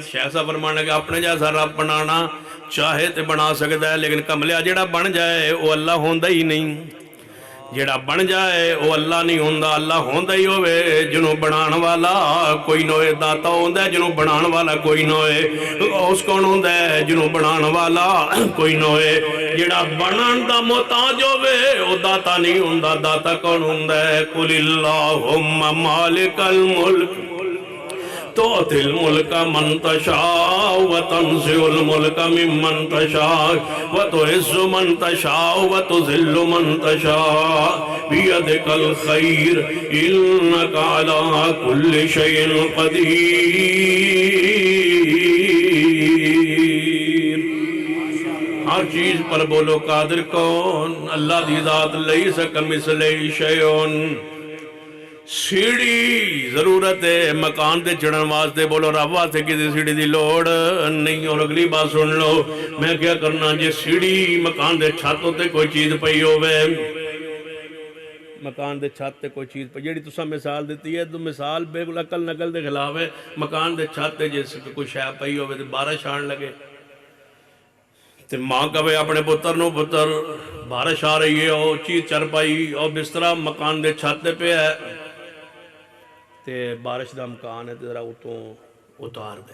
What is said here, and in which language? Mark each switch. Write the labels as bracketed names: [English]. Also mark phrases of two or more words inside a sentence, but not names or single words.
[Punjabi] شیخ فرمان لگے اپنے جیسا رب بنانا چاہے تے بنا سکتا ہے، لیکن کملیا جڑا بن جائے وہ اللہ ہوندہ ہی نہیں، جڑا بن جائے وہ اللہ نہیں ہوندہ، اللہ ہوندہ ہی ہوئے جنہوں بنان والا کوئی نوے، داتا ہوندہ ہے جنہوں بنان والا کوئی نوے، اس کون ہوندہ ہے جنہوں بنان والا کوئی نوے، جڑا بنان دا محتاج ہوئے وہ داتا نہیں ہوندہ، داتا کون ہوندہ ہے؟ [Arabic] قل اللہم مالک الملک تؤتی الملک من تشاء وتنزع الملک ممن تشاء وتعز من تشاء وتذل من تشاء بیدک الخیر انک علی کل شیء قدیر۔ [Urdu] ہر چیز پر بولو قادر کون؟ [Punjabi] اللہ دی ذات [Arabic] لیس کمثلہ شیء۔ [Punjabi] سیڑھی ضرورت ہے مکان دے چڑھن واسطے، بولو رب واسطے کسی سیڑھی دی لوڑ نہیں۔ اور اگلی بات سن لو، میں کیا کرنا جے سیڑھی مکان دے چھتوں تے کوئی چیز پئی ہوئے، مکان دے چھت تے کوئی چیز پئی، جیڑی تساں مثال دیتی ہے تو مثال بالکل عقل نقل دے خلاف ہے۔ مکان دے چھت تے جس کوئی شے پئی ہوئے تے بارش آن لگے تے ماں کہے اپنے پتر نو، پتر بارش آ رہی ہے، او چیز چر پائی، او بسترا مکان دے چھت تے پہ ہے تے بارش دا مکان ہے تے ذرا اتوں اتار دے۔